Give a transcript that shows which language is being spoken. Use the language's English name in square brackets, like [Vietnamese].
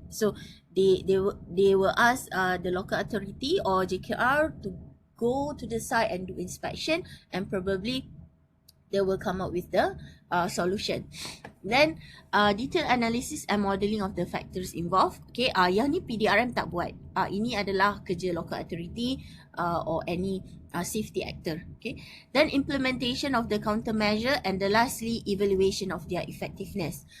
[English] So they will ask the local authority or JKR to go to the site and do inspection, and probably they will come up with the solution. Then detailed analysis and modelling of the factors involved. [Malay] Okay, yang ni PDRM tak buat. Ini adalah kerja [English] local authority or any safety actor. Okay, then implementation of the countermeasure, and the lastly evaluation of their effectiveness.